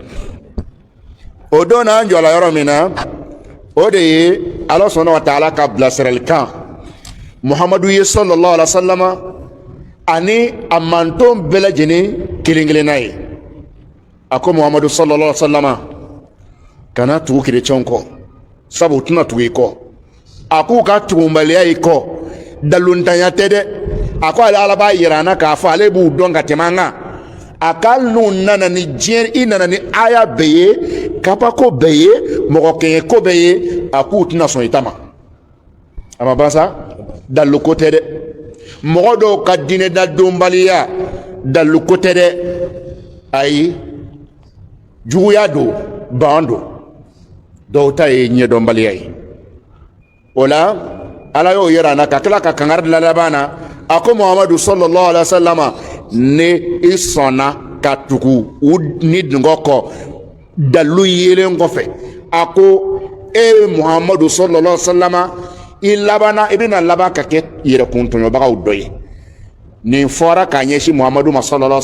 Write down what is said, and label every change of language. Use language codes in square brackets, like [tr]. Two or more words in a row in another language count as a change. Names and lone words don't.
[bm] o don na an jɔla yɔrɔ min na o de ye ala sɔnna wa taala ka bilasiralikan muhammadu ye [ar] صلى الله عليه [bm] wasallama ani a manton bɛɛ lajɛlen kelen-kelenna ye a ko muhammadu [ar] صلى الله عليه وسلم [bm] kana tugu kerecɛnw kɔ sabu u tɛna tugu i kɔ a k'u ka tugunbaliya i kɔ daluntanya tɛ dɛ a ko ale ala b'a yira an na k'a fɔ ale b'u dɔn ka tɛmɛ an kan a ka n'u nana ni diɲɛ i nana ni aya bɛɛ ye kabako bɛɛ ye mɔgɔ kɛɲɛ ko bɛɛ ye a k'u tɛna sɔn i ta ma a ma ban sa dalu ko tɛ dɛ mɔgɔ dɔw ka diinɛ dadonbaliya dalu ko tɛ dɛ ayi juguya don ban don dɔw ta ye ɲɛdɔnbaliya ye o la ala y'o yira an na ka tila ka kangari da laban na a ko muhamadu [ar] صلى الله عليه وسلم [bm] ne i sɔnna ka tugu u ni dungɔ kɔ dalu yelen kɔfɛ a ko e muhamadu [ar] صلى الله عليه وسلم [bm] i labanna i bɛna laban ka kɛ yɛrɛkuntɔɲɔbagaw dɔ ye nin fɔra k'a ɲɛsin muhamadu ma [ar] صلى الله عليه